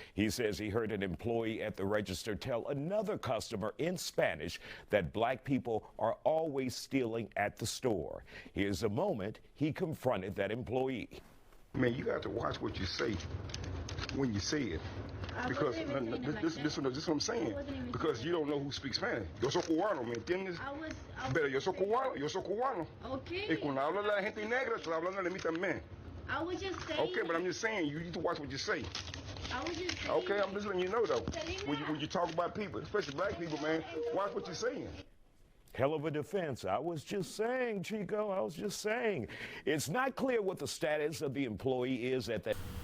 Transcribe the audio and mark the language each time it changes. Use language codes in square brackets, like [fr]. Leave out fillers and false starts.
[en] He says he heard an employee at the register tell another customer in Spanish that black people are always stealing at the store. Here's a moment he confronted that employee. Man, you got to watch what you say when you say it. Because this is what I'm saying. Because you don't know who speaks Spanish. [es] Yo soy cubano, ¿me entiendes? Pero yo soy cubano. [en] Okay. [es] Y cuando habla la gente negra, estoy hablando de mí también. [en] I was just saying. Okay, but I'm just saying, you need to watch what you say. I was just saying. Okay, I'm just letting you know, though. When you talk about people, especially black people, man, watch what you're saying. Hell of a defense. I was just saying, Chico, I was just saying. It's not clear what the status of the employee is at that.